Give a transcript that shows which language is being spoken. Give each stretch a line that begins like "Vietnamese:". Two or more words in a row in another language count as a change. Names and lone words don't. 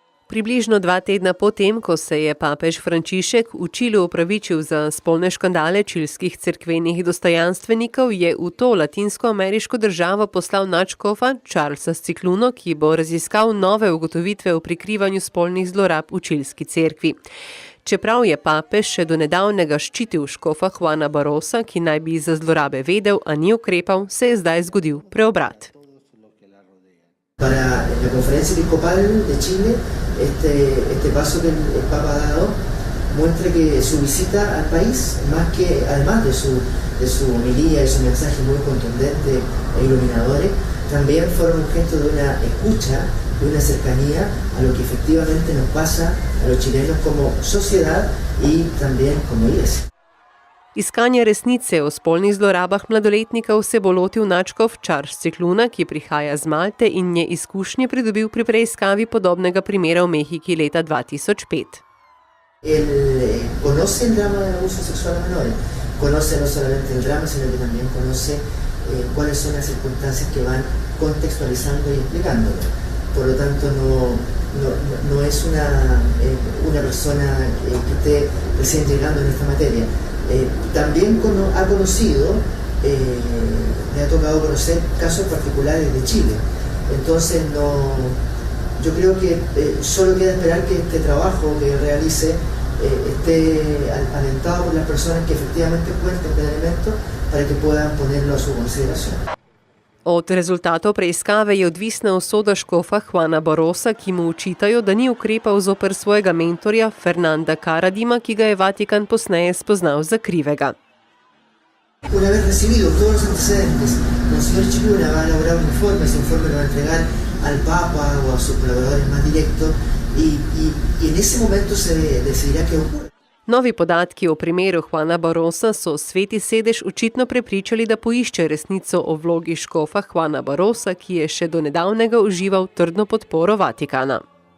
Slovenian: Približno 2 tedna potem, ko se je papež Frančišek v Čilu opravičil za spolne škandale čilskih cerkvenih dostojanstvenikov, je v to latinskoameriško državo poslal nadškofa Charlesa Scicluno, ki bo raziskal nove ugotovitve o prikrivanju spolnih zlorab v čilski cerkvi. Čeprav je papež še do nedavnega ščitil škofa Juana Barrosa, ki naj bi za zlorabe vedel, a ni ukrepal, se je zdaj zgodil preobrat.
Spanish: Para la conferencia episcopal de Chile, este paso que el Papa ha dado muestra que su visita al país, además de su homilía y su mensaje muy contundente e iluminadores, también fueron un gesto de una escucha, de una cercanía a lo que efectivamente nos pasa a los chilenos como sociedad y también como iglesia.
Slovenian: Iskanje resnice o spolnih zlorabah mladoletnikov se bo lotil nadškof Charles Scicluna, ki prihaja z Malte in je izkušnje pridobil pri preiskavi podobnega primera v Mehiki leta 2005.
Spanish: Él conoce el drama del abuso sexual a menores, conoce no solamente el drama, sino que también conoce cuáles son las circunstancias que van contextualizando y explicándolo. Por lo tanto, no es una persona que esté recién llegando en esta materia. También ha conocido, le ha tocado conocer casos particulares de Chile. Entonces, yo creo que solo queda esperar que este trabajo que realice esté alentado por las personas que efectivamente cuenten con elementos para que puedan ponerlo a su consideración.
Slovenian: Od rezultatov preiskave je odvisna usoda škofa Juana Barrosa, ki mu očitajo, da ni ukrepal zoper svojega mentorja Fernanda Karadima, ki ga je Vatikan posneje spoznal za krivega.
Spanish: Una vez recibido todos los antecedentes, Monseñor Scicluna va a elaborar un informe, ese informe lo va a entregar al Papa o a sus colaboradores más directos y en ese momento se decidirá qué ocurre.
Slovenian: Novi podatki o primeru Juana Barrosa so Sveti sedež očitno prepričali, da poišče resnico o vlogi škofa Juana Barrosa, ki je še do nedavnega užival trdno podporo Vatikana.